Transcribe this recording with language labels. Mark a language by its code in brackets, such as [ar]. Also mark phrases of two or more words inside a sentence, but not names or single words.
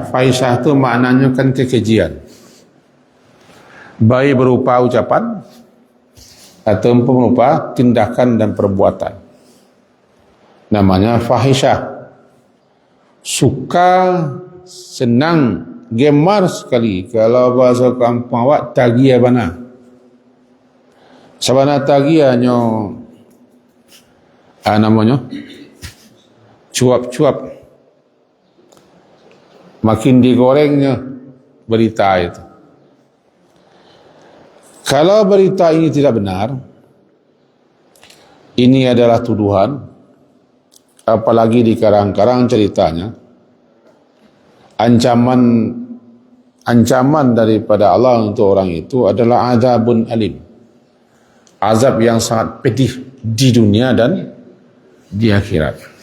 [id] Fahisyah itu maknanya kan kekejian. Baik berupa ucapan atau berupa tindakan dan perbuatan. Namanya fahisyah. Suka, senang, gemar sekali. Kalau bahasa kampung awak, [min] tagia bana. Sabana tagia nyo [id] namanya cuap-cuap. Makin digorengnya berita itu. Kalau berita ini tidak benar, ini adalah tuduhan, apalagi dikarang-karang ceritanya, ancaman daripada Allah untuk orang itu adalah [ar] عذاب أليم, [id] azab yang sangat pedih di dunia dan di akhirat.